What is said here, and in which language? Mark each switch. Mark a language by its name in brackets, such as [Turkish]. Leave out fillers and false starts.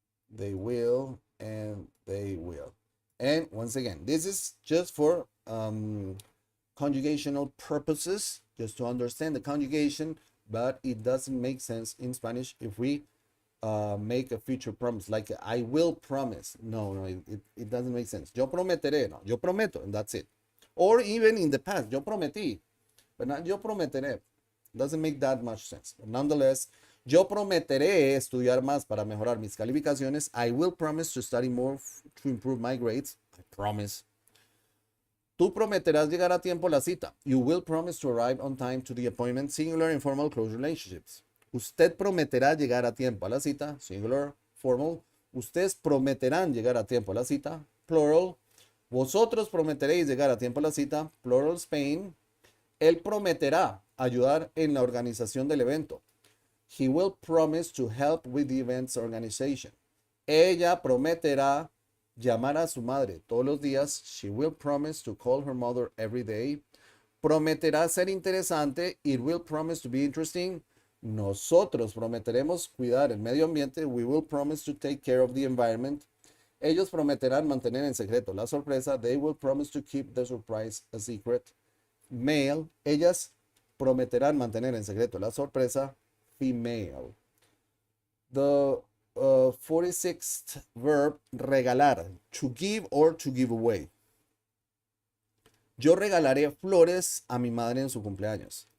[English] They will. And they will. And once again, this is just for conjugational purposes, just to understand the conjugation, but it doesn't make sense in Spanish if we make a future promise, like I will promise. No, it doesn't make sense. [Spanish] Yo prometeré, no, yo prometo, [English] and that's it. Or even in the past, [Spanish] yo prometí, [English] but not [Spanish] yo prometeré. [English] Doesn't make that much sense. But nonetheless, [Spanish] yo prometeré estudiar más para mejorar mis calificaciones. [English] I will promise to study more to improve my grades. I promise. [Spanish] Tú prometerás llegar a tiempo a la cita. [English] You will promise to arrive on time to the appointment. Singular, informal, close relationships. [Spanish] Usted prometerá llegar a tiempo a la cita. [English] Singular, formal. [Spanish] Ustedes prometerán llegar a tiempo a la cita. Plural. Vosotros prometeréis llegar a tiempo a la cita. [English] Plural, Spain. [Spanish] Él prometerá ayudar en la organización del evento. [English] He will promise to help with the event's organization. [Spanish] Ella prometerá llamar a su madre todos los días. [English] She will promise to call her mother every day. [Spanish] Prometerá ser interesante. [English] It will promise to be interesting. [Spanish] Nosotros prometeremos cuidar el medio ambiente. [English] We will promise to take care of the environment. [Spanish] Ellos prometerán mantener en secreto la sorpresa. [English] They will promise to keep the surprise a secret. Male. [Spanish] Ellas prometerán mantener en secreto la sorpresa. [English] Female. The 46th verb, regalar, to give or to give away. [Spanish] Yo regalaré flores a mi madre en su cumpleaños.